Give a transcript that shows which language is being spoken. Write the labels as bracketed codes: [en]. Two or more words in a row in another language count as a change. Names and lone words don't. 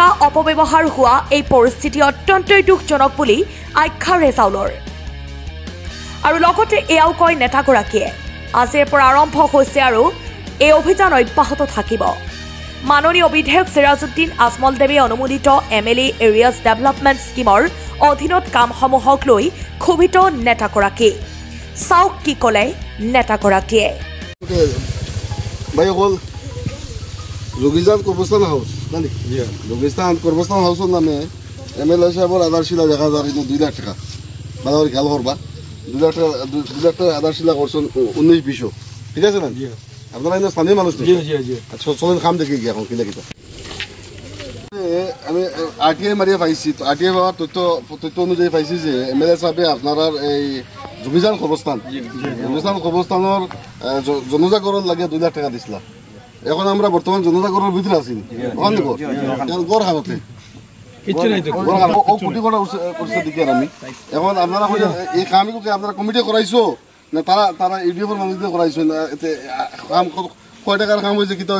[as] অপব্যৱহাৰ হোৱা এই পৰিস্থিতি অত্যন্ত দুখজনক বুলি আখ্যা ৰেজাউলৰ আৰু লগতে এয়াও কয় নেতাগৰাকীয়ে আজিৰ পৰা আৰম্ভ হৈছে আৰু এই অভিযান অব্যাহত থাকিব মাননীয় বিধায়ক সিৰাজুদ্দিন আজমল দেৱে অনুমোদিত MLA [en] areas development scheme [as] অধীনত কামসমূহক লৈ ক্ষোভিত নেতাগৰাকী চাওক কি ক'লে নেতাগৰাকীয়ে যোগীজান কৰ্মস্থান হাউস যোগীস্থান কৰ্মস্থান হাউসৰ নামে MLA সাহেবৰ আধাৰশিলা দেখা যায় [syl] 2 লাখ টাকা মানে খেয়াল করবা 2 লাখ টাকা আধারশিলা করছেন 19-20 ঠিক আছে না আপনারা এনে স্থানীয় মানুষ আচ্ছা চলেন কাম দেখি গিয়ে এখন কিলা কিতা আমি RTI মারিয়া পাইছি RTI পাওয়ার তথ্য অনুযায়ী পাইছি যে MLA সাহেবে আপনার এই যোগীজান কবরস্থানের জনজাগরণ লাগে 2 লাখ টাকা দিছিলা এখন আমরা বর্তমান জনজাগরণের ভিতরে আছি গড় হাতে এখন আপনারা এই কামগুলো আপনারা কমিটি করাইছো না তারা ইউডিএফ এর মানুষদের করাইছো না এতে কাম কয় টাকার কাম হয়েছে কিতা